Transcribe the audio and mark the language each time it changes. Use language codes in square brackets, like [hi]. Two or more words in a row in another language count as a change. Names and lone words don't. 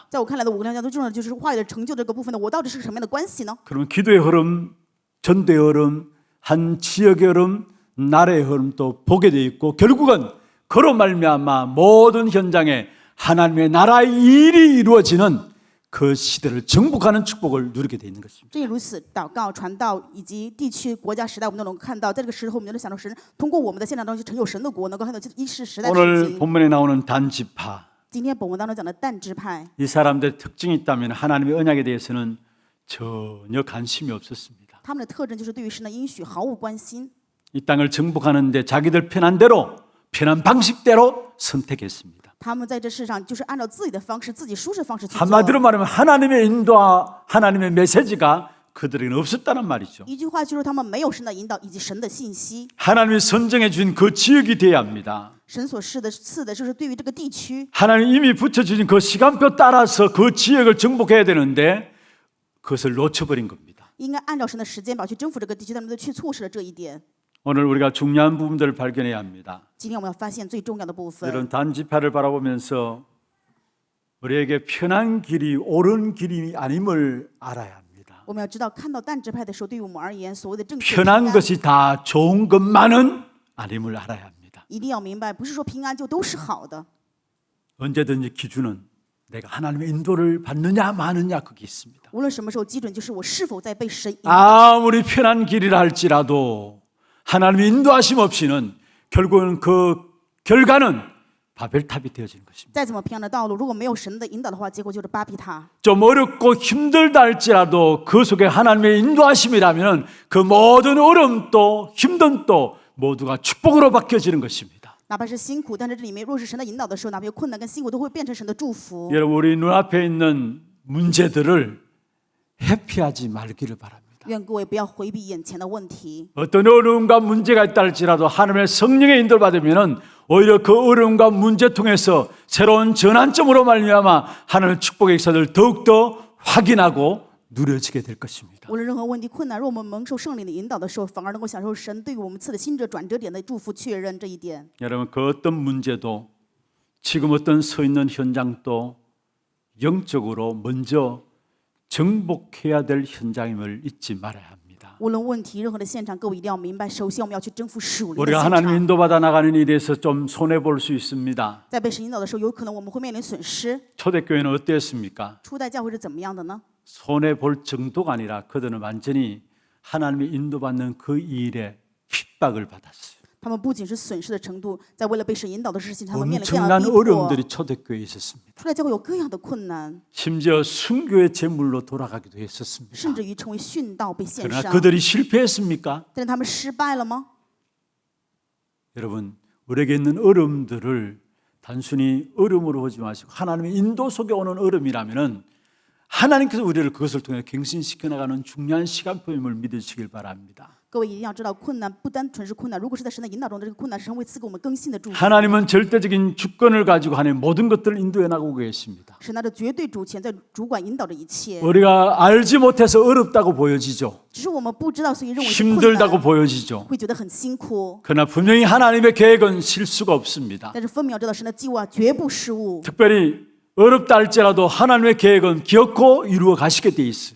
[zh] 在我看来的5个流向最重要的就是话语的成就这个部分呢，我到底是什么样的关系呢？ [ko] 그러면 기도의 흐름, 전도의 흐름, 한 지역의 흐름, 나라의 흐름도 보게 돼 있고 결국은 그로 말미암아 모든 현장에 하나님의 나라의 일이 이루어지는 그 시대를 정복하는 축복을 누리게 돼 있는 것입니다. [zh] 正因如此，祷告、传道以及地区、国家、时代，我们都能够看到，在这个时候，我们就能享受神通过我们的现场当中去成就神的国，能够看到一世时代的事 [ko] 오늘 [zh] 情。 [ko] 본문에 나오는 단지파 [zh] 今天本文当中讲的但支派， [ko] 이 사람들의 특징이 있다면 하나님의 언약에 대해서는 전혀 관심이 없었습니다. [zh] 他们的特征就是对于神的应许毫无关心， [ko] 이 땅을 정복하는데 자기들 편한 대로 편한 방식대로 선택했습니다. [zh] 他们在这世上就是按照自己的方式、自己舒适的方式去做。 [ko] 한마디로 말하면 하나님의 인도와 하나님의 메시지가 그들에게는 없었다는 말이죠. [zh] 一句话就是他们没有神的引导以及神的信息。 [ko] 하나님이 선정해 준 그 지역이 돼야 합니다. [zh] 神所赐的就是对于这个地区， [ko] 하나님 이미 붙여주신 그 시간표 따라서 그 지역을 정복해야 되는데 그것을 놓쳐버린 겁니다. [zh] 应该按照神的时间表去征服这个地区，但他们却错失了这一点。 [ko] 오늘 우리가 중요한 부분들을 발견해야 합니다. [zh] 今天我们要发现最重要的部分。 [ko] 이런 단지파를 바라보면서 우리에게 편한 길이 옳은 길이 아님을 알아야 합니다. [zh] 我们要知道，看到淡支派的时候，对于我们而言，所谓的正确平 [ko] 편한 [zh] 安， [ko] 것이 다 좋은 것만은 아님을 알아야 합니다. [zh] 一定要明白，不是说平安就都是好的。 [ko] 언제든지 기준은 내가 하나님의 인도를 받느냐 마느냐 그게 있습니다. [zh] 无论什么时候，基准就是我是否在被神引导。 [ko] 아무리 편한 길이라 할지라도 하나님의 인도하심 없이는 결국은 그 결과는 바벨탑이 되어지는 것입니다. [zh] 再怎么平安的道路，如果没有神的引导的话，结果就是巴比塔。 [ko] 좀 어렵고 힘들다 할지라도 그 속에 하나님의 인도하심이라면 그 모든 어려움도 힘듦도 모두가 축복으로 바뀌어지는 것입니다. [zh] 哪怕是辛苦，但是这里面若是神的引导的时候，哪怕有困难跟辛苦，都会变成神的祝福。 [ko] 여러분 우리 눈앞에 있는 문제들을 회피하지 말기를 바랍니다. [zh] 愿各位不要回避眼前的问题。 [ko] 어떤 어려움과 문제가 있다 할지라도 하나님의 성령의 인도를 받으면 오히려 그 어려움과 문제 통해서 새로운 전환점으로 말미암아 하나님의 축복의 역사를 더욱더 확인하고 누려지게 될 것입니다. [zh] 无论任何问题困难，若我们蒙受圣灵的引导的时候，反而能够享受神对于我们赐的新者转折点的祝福，确认这一点。 [ko] 여러분 그 어떤 문제도 지금 어떤 서 있는 현장도 영적으로 먼저 정복해야 될 현장임을 잊지 말아야 합니다. [zh] 无论问题任何的现场，各位一定要明白，首先我们要去征服属灵的 [ko] 우리가 [zh] 现 [ko] 하나님 [zh] 场。 [ko] 인도받아 나가는 일에서 좀 손해 볼 수 있습니다. [zh] 在被神引导的时候，有可能我们会面临损失。 [ko] 초대교회는 어땠습니까? [zh] 初代教会是怎么样的呢？ [ko] 손해 볼 정도가 아니라 그들은 완전히 하나님의 인도받는 그 일에 핍박을 받았어요. [zh] 他们不仅是损失的程度，在为了被神引导的事情，他们面临各样的 [ko] 엄청난 [zh] 逼迫。 [ko] 어려움들이 초대교회에 있었습니다. [zh] 初代教会有各样的困难， [ko] 심지어 순교의 제물로 돌아가기도 했었습니다. [zh] 甚至于成为殉道被献 [ko] 그러나 [zh] 上。 [ko] 그들이 실패했습니까? [zh] 但是他们失败了吗？ [ko] 여러분 우리에게 있는 어려움들을 단순히 어려움으로 보지 마시고 하나님의 인도 속에 오는 어려움이라면은 하나님께서 우리를 그것을 통해 갱신시켜 나가는 중요한 시간표임을 믿으시길 바랍니다. [zh] 各位一定要知道，困难不单纯是困难，如果是在神的引导中，这个困难是神会赐给我们更新的祝福。 [ko] 하나님은 절대적인 주권을 가지고 하나님 모든 것들을 인도해 나가고 계십니다. [zh] 神拿着绝对主权在主管引导着一切， [ko] 우리가 알지 못해서 어렵다고 보여지죠. [zh] 只是我们不知道，所以认为是困 [ko] 힘들다고 [zh] 难， [ko] 보여지죠. [zh] 会觉得很辛苦。 [ko] 그러나 분명히 하나님의 계획은 실수가 없습니다. [zh] 但是分明要知道，神的计划绝不失误， [ko] 특별히 어렵다 할지라도 하나님의 계획은 기어코 이루어 가시게 돼 있어요.